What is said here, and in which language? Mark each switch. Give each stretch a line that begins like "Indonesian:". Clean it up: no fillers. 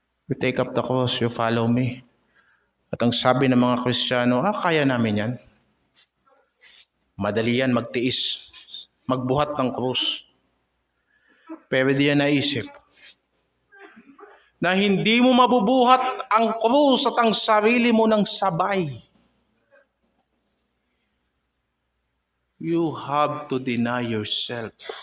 English: You take up the cross, you follow me.
Filipino: At ang sabi ng mga Kristiyano, kaya namin yan. Madali yan magtiis, magbuhat ng krus. Pero di yan naisip na hindi mo mabubuhat ang krus at ang sarili mo ng sabay.
English: You have to deny yourself.